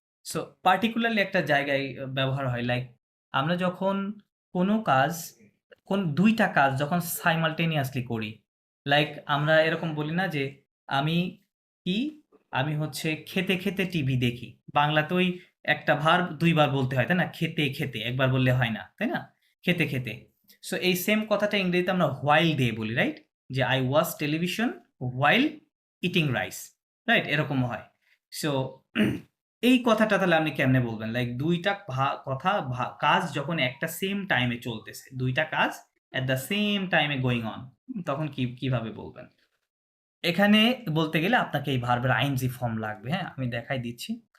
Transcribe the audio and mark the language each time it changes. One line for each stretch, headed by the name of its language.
Bangla: So particularly একটা জায়গায় ব্যবহার হয়। লাইক আমরা যখন কোনো কাজ ২ টা কাজ যখন সাইমালটেনিয়াসলি করি। লাইক আমরা এরকম বলি না যে আমি কি? আমি হচ্ছে খেতে, খেতে টিভি দেখি। বাংলাতে ওই একটা ভার্ব ২ বার বলতে হয়, তাই না? খেতে, খেতে একবার বললে হয় না, তাই না? খেতে, খেতে। সো এই সেম কথাটা ইংরেজিতে আমরা while দিয়ে বলি, রাইট? যে
English: I watch television while eating rice,
Bangla: right? এরকম হয়। সো এই কথাটা তাহলে আপনি কেমনে বলবেন? লাইক ২ টা কাজ যখন একটা সেম টাইমে চলতেছে। ২ টা কাজ
English: at the same time going on
Bangla: তখন কিভাবে বলবেন? এখানে বলতে গেলে আপনাকে এই ভার্বের আইএনজি ফর্ম লাগবে, হ্যাঁ? আমি দেখাই দিচ্ছি।